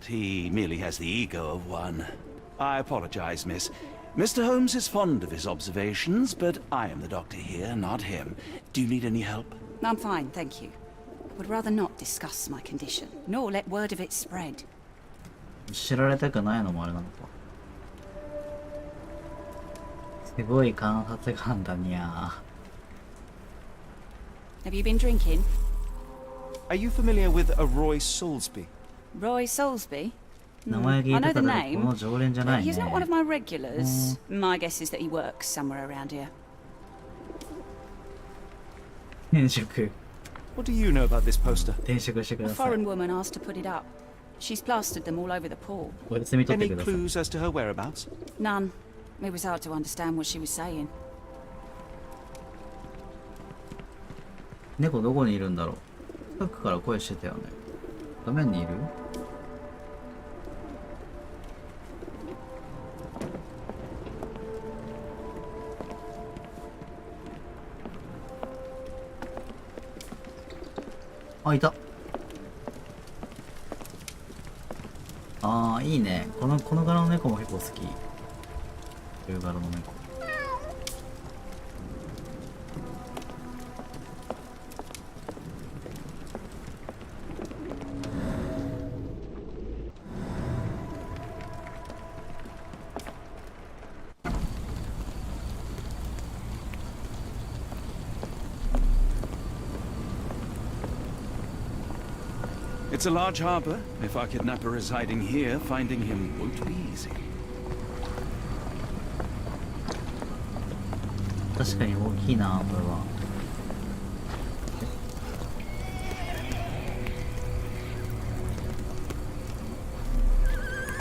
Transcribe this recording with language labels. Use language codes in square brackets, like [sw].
[en] He merely has the ego of one. I apologize, miss. Mr. Holmes is fond of his observations, but I am the doctor here, not him. Do you need any help? I'm fine, thank you. I would rather not discuss my condition, nor let word of it spread. [ja] 知られたくないのもあれなのか。すごい観察眼だにゃ。 [en] Have you been drinking? Are you familiar with a Roy Soulsby? Roy Soulsby? I know the name. He's not one of my Oh. regulars. My guess is that he works somewhere around here. [ja] 転職。 [en] What do you know about this poster? [ja] 転職してく [en] A [ja] ださい。 [en] foreign woman asked to put it up. She's plastered them all over the pool. [ja] お休み取って [en] Any [ja] ください。 [en] clues as to her whereabouts? None. It was hard to understand what she was saying. [ja] 猫どこにいるんだろう。近くから声してたよね。画面にいる？あ、いた。ああ、いいね。この柄の猫も結構好き。こういう柄の猫。 [en] It's a large harbor. If our kidnapper is hiding here, finding him won't be easy. [ja] 確かに大きいな、これは。